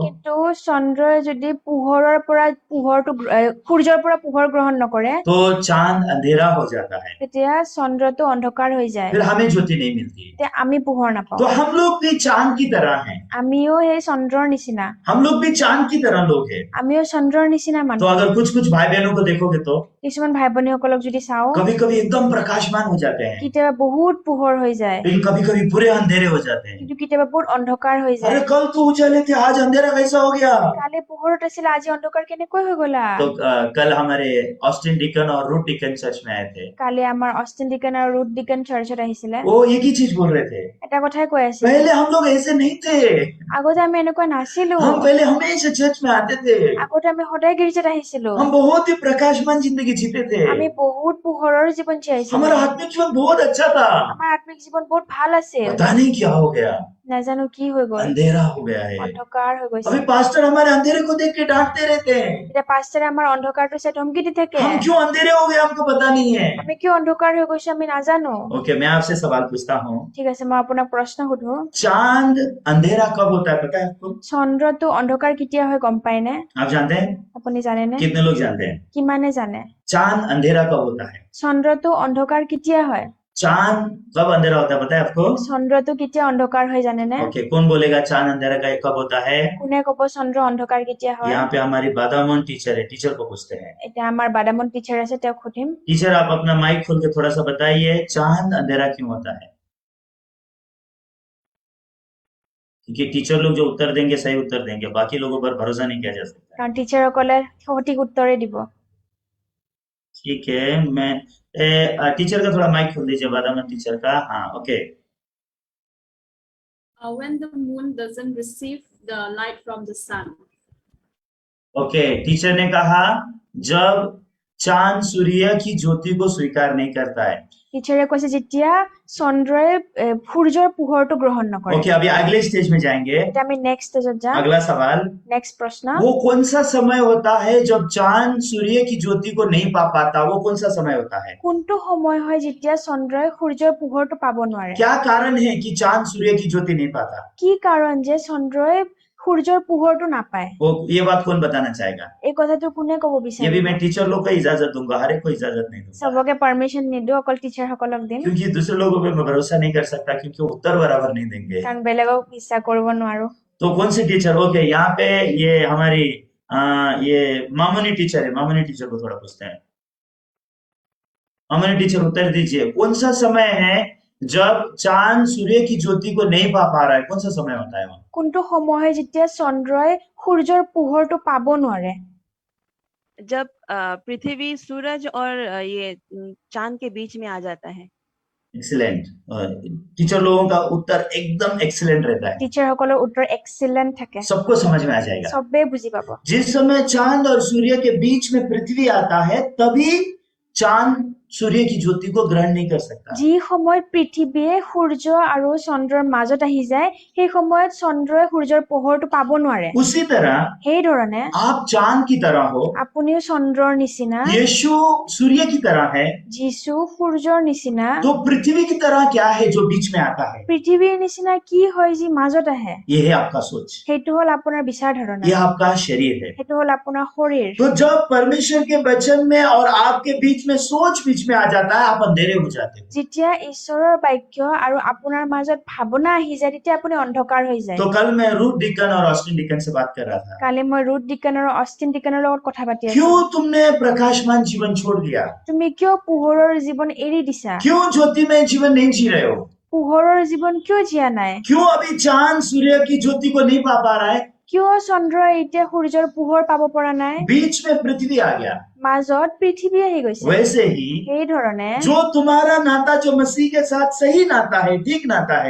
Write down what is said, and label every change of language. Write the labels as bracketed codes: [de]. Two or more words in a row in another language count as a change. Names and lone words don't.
[as] কিন্তু চন্দ্ৰই যদি সূৰ্যৰ পৰা পোহৰ গ্ৰহণ নকৰে, [hi] चांद अंधेरा हो जाता है, [as] তেতিয়া চন্দ্ৰটো অন্ধকাৰ হৈ যায়, [hi] फिर हमें ज्योति नहीं मिलती। [as] তেতিয়া আমি পোহৰ নাপাওঁ। [hi] तो हम लोग भी चांद की तरह हैं, [as] আমিও সেই চন্দ্ৰৰ নিচিনা, [hi] हम लोग भी चांद की तरह लोग हैं। [as] আমিও চন্দ্ৰৰ নিচিনা [hi] तो [as] মানুহ। [hi] अगर कुछ भाई बहनों को देखोगे तो [as] কিছুমান ভাই ভনীসকলক যদি চাওঁ, [hi] कभी कभी एकदम एकदम प्रकाशमान हो जाते हैं, [as] কেতিয়াবা বহুত পোহৰ হৈ যায়, [hi] लेकिन कभी कभी पूरे अंधेरे हो जाते हैं। [as] কিন্তু কেতিয়াবা বহুত অন্ধকাৰ হৈ [hi] अरे [as] যায়। [hi] कल तो उजाले थे, आज अंधेरा कैसा हो गया? [as] কালি পোহৰত আছিলে, আজি অন্ধকাৰ কেনেকৈ হৈ গলা? [hi] तो कल हमारे ऑस्टिन डिकन और रूट डिकन चर्च में आए थे, [as] কালি আমাৰ অষ্টিন ডিকন আৰু ৰুথ ডিকন চাৰ্চত আহিছিলে, [hi] वो एक ही चीज बोल रहे थे, [as] এটা কথাই কৈ আছিল, [hi] पहले हम लोग ऐसे नहीं थे, [as] আগতে আমি এনেকুৱা নাছিলো, [hi] हम पहले हमेशा चर्च में आते थे, [as] আগতে আমি সদায় গীৰ্জাত আহিছিলো, [hi] हम बहुत ही प्रकाशमान जिंदगी जीते थे, [as] আমি বহুত পোহৰৰ জীৱন জীয়াইছিলো, [hi] हमारा आत्मिक जीवन बहुत अच्छा था, [as] আমাৰ আত্মিক জীৱন বহুত ভাল আছিল। [hi] पता नहीं क्या हो गया, [as] নাজানো কি হৈ গল, [hi] अंधेरा हो गया है। [as] অন্ধকাৰ হৈ গৈছে। [hi] अभी पास्टर हमारे अंधेरे को देख के डांटते रहते हैं, [as] এতিয়া পাষ্টাৰে আমাৰ অন্ধকাৰটো চাই ধমকি দি থাকে, [hi] हम क्यों अंधेरे हो गए हमको पता नहीं है। [as] আমি কিয় অন্ধকাৰ হৈ গৈছো আমি নাজানো। [hi] ओके, मैं आपसे सवाल पूछता हूँ, [as] ঠিক আছে, মই আপোনাক প্ৰশ্ন সুধো, [hi] चांद अंधेरा कब होता है पता है आपको? [as] চন্দ্ৰটো অন্ধকাৰ কেতিয়া হয় গম পায়নে? [hi] आप जानते हैं? [as] আপুনি জানেনে? [hi] कितने लोग जानते हैं [as] কিমানে জানে? [hi] चांद अंधेरा कब होता है? [as] চন্দ্ৰটো অন্ধকাৰ কেতিয়া হয়? [hi] चांद कब अंधेरा होता है पता है आपको? [as] চন্দ্ৰটো কেতিয়া অন্ধকাৰ হয় জানেনে? [hi] ओके, कौन बोलेगा चांद अंधेरा का कब होता है? [as] কোনে কব চন্দ্ৰ অন্ধকাৰ কেতিয়া হয়? [hi] यहाँ पे हमारी बादामन टीचर है, टीचर को पूछते हैं। [as] এতিয়া আমাৰ বাদামন টিচাৰ আছে, তেওঁক সুধিম। [hi] टीचर आप अपना माइक खोल के थोड़ा सा बताइए चांद अंधेरा क्यों होता है? क्योंकि टीचर लोग जो उत्तर देंगे सही उत्तर देंगे, बाकी लोगों पर भरोसा नहीं किया जा सकता। [as] কাৰণ টিচাৰসকলে সঠিক উত্তৰে দিব। [hi] ठीक है, मैं टीचर का थोड़ा माइक खोल दीजिए, बादामन टीचर का। हाँ, ओके। [en] When the moon doesn't receive the light from the sun. [hi] ओके, टीचर ने कहा जब चांद सूर्य की ज्योति को स्वीकार नहीं करता है। [as] টিচাৰে কৈছে যেতিয়া চন্দ্ৰই সূৰ্যৰ পোহৰটো গ্ৰহণ নকৰে। [hi] ओके, अभी अगले स्टेज में जाएंगे। [as] এতিয়া আমি [en] next stage [as] যাম। [hi] अगला सवाल, नेक्स्ट प्रश्न, वो कौन सा समय होता है जब चांद सूर्य की ज्योति को नहीं पा पाता? वो कौन सा समय होता है? [as] কোনটো সময় হয় যেতিয়া চন্দ্ৰই সূৰ্যৰ পোহৰটো পাব নোৱাৰে? [hi] क्या कारण है कि चांद सूर्य की ज्योति नहीं पाता? [as] কি কাৰণ যে চন্দ্ৰই সূৰ্যৰ পোহৰটো নাপায়? [hi] वो ये बात कौन बताना चाहेगा? [as] এই কথাটো কোনে ক'ব [hi] ये भी [as] বিচাৰিব? [hi] मैं टीचर लोग को इजाजत दूंगा, हर एक को इजाजत नहीं दूंगा, [as] চবকে পারমিশন নিদিও, অকল টিচাৰ সকলক দিম, [hi] क्योंकि दूसरे लोगों पे मैं भरोसा नहीं कर सकता, क्योंकि वो उत्तर बराबर नहीं देंगे। [as] কাৰণ বেলেগক বিশ্বাস কৰিব নোৱাৰো। [hi] तो कौन से टीचर? ओके, यहाँ पे ये हमारी ये मामूनी टीचर है, मामूनी टीचर को थोड़ा पूछते हैं। मामूनी टीचर उत्तर दीजिए, कौन सा समय है जब चांद सूर्य की ज्योति को नहीं पा रहा है? कौन सा समय होता है वहाँ? [as] কোনটো সময় হয় যেতিয়া চন্দ্ৰই সূৰ্যৰ পোহৰটো পাব নোৱাৰে? [hi] जब पृथ्वी सूरज और ये चांद के बीच में आ जाता है। एक्सीलेंट, टीचर लोगों का उत्तर एकदम एक्सीलेंट रहता है, [as] টিচাৰ সকলৰ উত্তৰ এক্সিলেন্ট থাকে, [hi] सबको समझ में आ जाएगा। [as] চবেই বুজি পাব। [hi] जिस समय चांद और सूर्य के बीच में पृथ्वी आता है, तभी चांद सूर्य की ज्योति को ग्रहण नहीं कर सकता। [as] যি সময়ত পৃথিৱীয়ে সূৰ্য আৰু চন্দ্ৰৰ মাজত আহি যায়, সেই সময়ত চন্দ্ৰই সূৰ্যৰ পোহৰটো পাব নোৱাৰে। [hi] उसी तरह [as] সেই ধৰণে [hi] आप चांद की तरह हो, [as] আপুনিও চন্দ্ৰৰ নিচিনা, [hi] यीशु सूर्य की तरह है, [as] যীশু সূৰ্যৰ নিচিনা, [hi] तो पृथ्वी की तरह क्या है जो बीच में आता है? [as] পৃথিৱীৰ নিচিনা কি হয় যি মাজত আহে? [hi] ये है आपका सोच, [as] সেইটো হল আপোনাৰ বিচাৰ ধাৰণা, [hi] ये आपका शरीर है। [as] সেইটো হল আপোনাৰ শৰীৰ। [hi] तो जब परमेश्वर के वचन में और आपके बीच में सोच बीच में आ जाता है, आप अंधेरे हो जाते हो। [as] যেতিয়া ঈশ্বৰৰ বাক্য আৰু আপোনাৰ মাজত ভাৱনা আহি যায়, তেতিয়া আপুনি অন্ধকাৰ হৈ যায়। [hi] तो कल मैं रूट डिकन और ऑस्टिन डिकन से बात कर रहा था, [as] কালি মই ৰুথ ডিকন আৰু অষ্টিন ডিকনৰ লগত কথা পাতি আছো। [hi] क्यों तुमने प्रकाशमान जीवन छोड़ दिया? [as] তুমি কিয় পোহৰৰ জীৱন এৰি দিছা? [hi] क्यों ज्योति में जीवन नहीं जी रहे हो? [as] পোহৰৰ জীৱন কিয় জীয়া নাই? [hi] क्यों अभी चांद सूर्य की ज्योति को नहीं पा रहा है? [as] কিয় চন্দ্ৰই এতিয়া সূৰ্যৰ পোহৰ পাব পৰা নাই? [hi] बीच में पृथ्वी आ गया। [as] মাজত পৃথিৱী আহি গৈছে। [hi] वैसे ही [as] সেই ধৰণে [hi] जो तुम्हारा नाता जो मसीह के साथ सही नाता है, ठीक नाता है,